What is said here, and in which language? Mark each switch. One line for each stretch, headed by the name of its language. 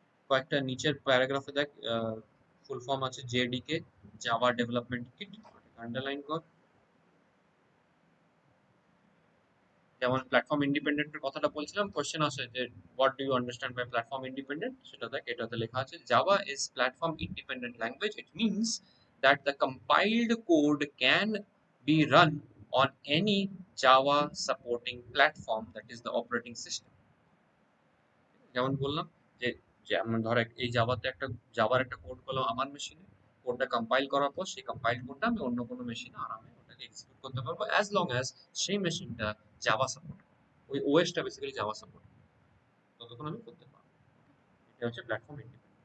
Bangla: কয়েকটা নিচের প্যারাগ্রাফে দেখ ফুল ফর্ম আছে JDK, Java development kit, underline কর। যেমন প্ল্যাটফর্ম ইন্ডিপেন্ডেন্টের কথাটা বলছিলাম, কোশ্চেন আসে যে
English: what do you understand by platform independent,
Bangla: সেটা দেখ এটাতে লেখা আছে
English: Java is platform independent language. It means that the compiled code can be run on any Java supporting platform, that is the operating system.
Bangla: যেমন বললাম যে, যেমন ধর এই জাভাতে একটা, জাভার একটা কোড করলাম আমার মেশিনে, কোডটা কম্পাইল করার পর সেই কম্পাইল কোডটা আমি অন্য কোনো মেশিনে আরামে ওটাকে এক্সিকিউট করতে পারবো,
English: as long as
Bangla: সেই মেশিনটা জাভা সাপোর্ট, ওই ওএসটা বেসিক্যালি জাভা সাপোর্ট, ততক্ষণ আমি করতে পারবো। এটা হচ্ছে প্ল্যাটফর্ম ইন্ডিপেন্ডেন্ট।